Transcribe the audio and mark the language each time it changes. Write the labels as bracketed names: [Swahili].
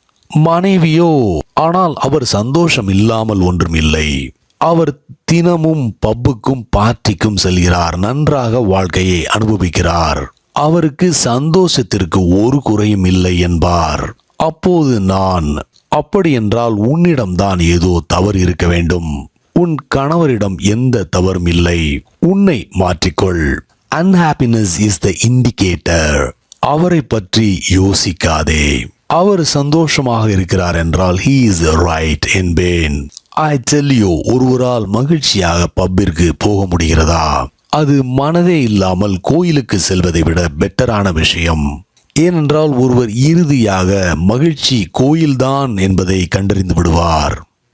[Tamil] மனைவியோ, ஆனால் அவர் சந்தோஷம் இல்லாமல் ஒன்றும் இல்லை, அவர் தினமும் பப்புக்கும் பார்ட்டிக்கும் செல்கிறார், நன்றாக வாழ்க்கையை அனுபவிக்கிறார், அவருக்கு சந்தோஷத்திற்கு ஒரு குறையும் இல்லை என்பார். அப்போது நான், அப்படி என்றால் உன்னிடம்தான் ஏதோ தவறு இருக்க வேண்டும். உன் கணவரிடம் எந்த தவறும் இல்லை, உன்னை மாற்றிக்கொள். [English] Unhappiness is the indicator. [Tamil] அவரை பற்றி யோசிக்காதே. அவர் சந்தோஷமாக இருக்கிறார் என்றால் [English] he is right [Tamil] என்பேன். [English] I tell you, [Tamil] ஒருவரால் மகிழ்ச்சியாக பப்பிற்கு போக முடிகிறதா? அது மனதே இல்லாமல் கோயிலுக்கு செல்வதை விட பெட்டரான விஷயம். ஏனென்றால் ஒருவர் இறுதியாக மகிழ்ச்சி கோயில்தான் என்பதை கண்டறிந்து விடுவார்.